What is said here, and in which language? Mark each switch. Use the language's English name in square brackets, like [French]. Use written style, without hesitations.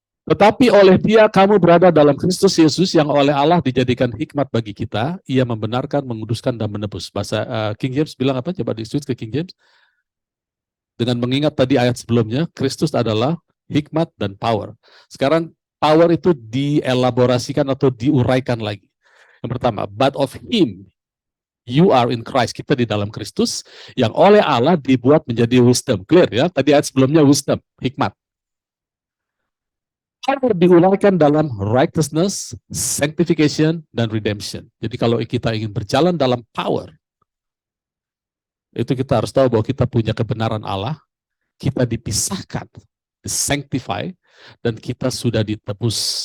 [Indonesian] Tetapi oleh Dia kamu berada dalam Kristus Yesus yang oleh Allah dijadikan hikmat bagi kita. Ia membenarkan, menguduskan, dan menebus. Bahasa King James bilang apa? Coba di-switch ke King James. Dengan mengingat tadi ayat sebelumnya, Kristus adalah hikmat dan power. Sekarang power itu dielaborasikan atau diuraikan lagi. Yang pertama, [English] but of Him you are in Christ. [Indonesian] Kita di dalam Kristus yang oleh Allah dibuat menjadi wisdom. Clear ya? Tadi ayat sebelumnya wisdom, hikmat. Power diuraikan dalam righteousness, sanctification, dan redemption. Jadi kalau kita ingin berjalan dalam power, itu kita harus tahu bahwa kita punya kebenaran Allah, kita dipisahkan, sanctify, dan kita sudah ditebus.